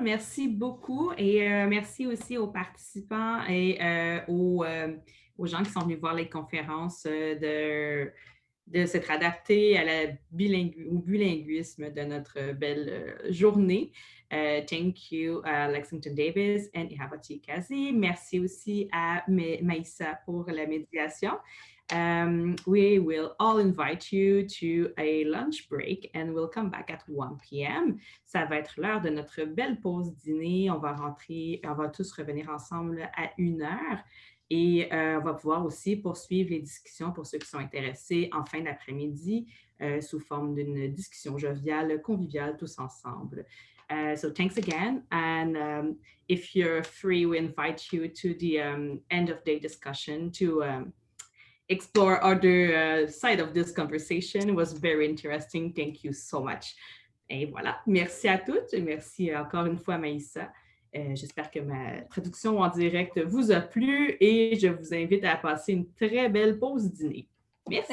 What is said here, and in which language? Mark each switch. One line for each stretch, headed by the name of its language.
French: Merci beaucoup et merci aussi aux participants et aux gens qui sont venus voir les conférences de s'être adaptés au bilinguisme de notre belle journée.
English: Thank you, Lexington Davis and Ihabati Kazi.
French: Merci aussi à Maissa pour la médiation.
English: We will all invite you to a lunch break and we'll come back at 1 p.m.
French: Ça va être l'heure de notre belle pause dîner. On va tous revenir ensemble à 1h. Et on va pouvoir aussi poursuivre les discussions pour ceux qui sont intéressés en fin d'après-midi sous forme d'une discussion joviale, conviviale, tous ensemble.
English: So thanks again. And if you're free, we invite you to the end of day discussion to explore other side of this conversation. It was very interesting. Thank you so much.
French: Et voilà. Merci à toutes. Merci encore une fois, Maissa. J'espère que ma traduction en direct vous a plu et je vous invite à passer une très belle pause dîner. Merci.